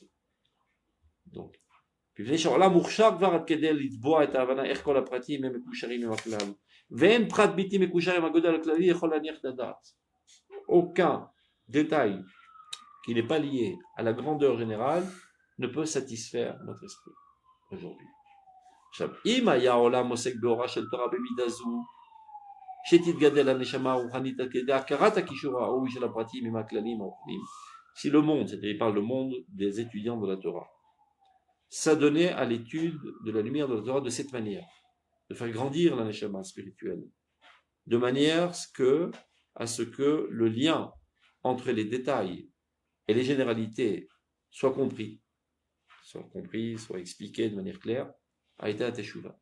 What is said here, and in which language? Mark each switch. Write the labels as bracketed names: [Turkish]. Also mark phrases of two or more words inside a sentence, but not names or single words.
[French] Donc, aucun détail qui n'est pas lié à la grandeur générale ne peut satisfaire notre esprit aujourd'hui. [Hebrew] עכשיו, אם היה העולם עוסק באורה של תורה במידה זו, שתתגדל הנשמה הרוחנית עד כדי הכרת הקישור הראוי של הפרטים עם הכללים הרוחניים, [French] si le monde, c'est-à-dire il parle le monde des étudiants de la Torah, s'adonnait à l'étude de la lumière de la Torah de cette manière, de faire grandir la neshama spirituelle, de manière à ce que le lien entre les détails et les généralités soit compris, soit expliqué de manière claire, a été la Teshuvah.